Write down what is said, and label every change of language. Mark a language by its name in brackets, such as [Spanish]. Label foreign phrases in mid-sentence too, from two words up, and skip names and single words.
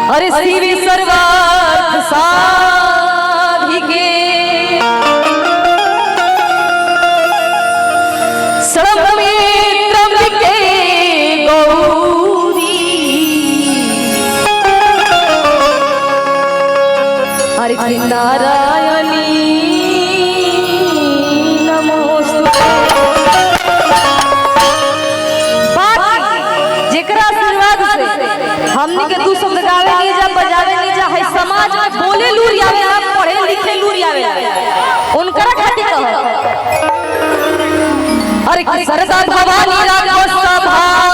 [Sanskrit] शिव सर्वार्थ साधिके शरणमे त्र्यंबके गौरी हरि नारायणी नमोस्तुते। [Bhojpuri] जेकरा आशीर्वाद से हमनी के दू शब्द गावे नहीं जा, बजावे नहीं जा, है समाज में बोले लूर आवे, पढ़े लिखे लूर आवे, उनकरा खातिर कहो। अरे सरदा भवानी राखो सभा